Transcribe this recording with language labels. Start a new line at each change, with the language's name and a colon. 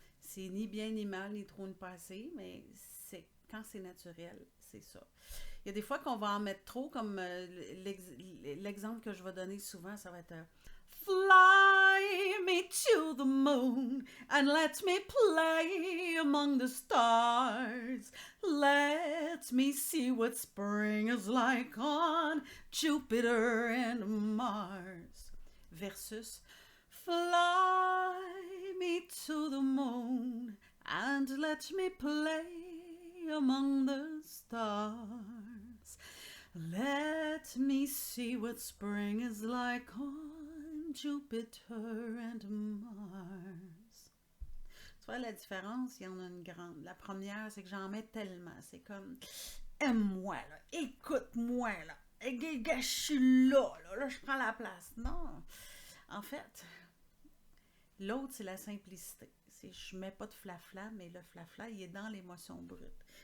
French: C'est ni bien ni mal, ni trop ni pas assez, mais c'est quand c'est naturel, c'est ça. Il y a des fois qu'on va en mettre trop, comme l'exemple que je vais donner souvent, ça va être
English: Fly me to the moon and let me play among the stars. Let me see what spring is like on Jupiter and Mars. Versus Fly me to the moon and let me play among the stars. Let me see what spring is like on Jupiter and Mars.
French: Tu vois la différence? Il y en a une grande. La première, c'est que j'en mets tellement. C'est comme, aime-moi, là. Écoute-moi, là. Je suis là, là. Là, je prends la place. Non. En fait, l'autre, c'est la simplicité. Je mets pas de flafla, mais le flafla, il est dans l'émotion brute.